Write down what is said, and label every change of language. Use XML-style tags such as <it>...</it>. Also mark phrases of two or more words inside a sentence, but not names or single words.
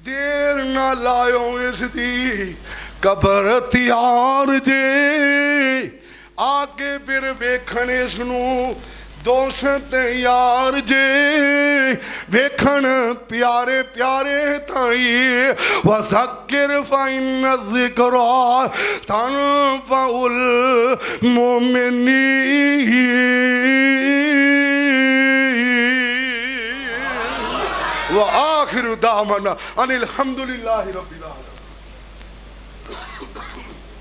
<pa>دیر نہ لاؤ اسدی قبر تیار جے آکے پھر ویکھن اسنوں دوست یار جے ویکھن پیارے پیارے تائی</pa> <ar>وذكر فإن الذكرى تنفع المؤمنين وآخر دعوانا أن الحمد لله رب العالمين.</ar>